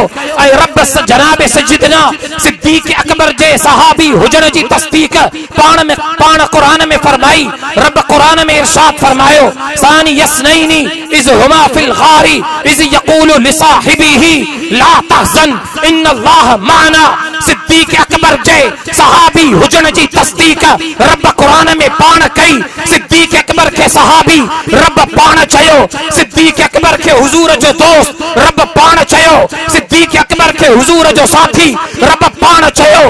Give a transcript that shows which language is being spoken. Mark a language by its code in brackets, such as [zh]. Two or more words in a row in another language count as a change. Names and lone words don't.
[sd] ऐं रब जनाब सैयदना सिद्दीक अकबर जे सहाबी हुजण जी तस्दीक पाण कुरान में फरमाई। रब कुरान में इरशाद फरमायो [ar] ثاني اثنين إذ هما في الغار إذ يقول لصاحبه لا تحزن إن الله معنا. [sd] सिद्दीक अकबर जे सहाबी हुजण जी तस्दीक रब कुरान में पाण कई। सिद्दीक अकबर के सहाबी रब पाण चयो, सिद्दीक अकबर के हुजूर जो दोस्त रब पाण चयो, सिद्दीक अकबर के हुजूर जो साथी रब पाण चयो।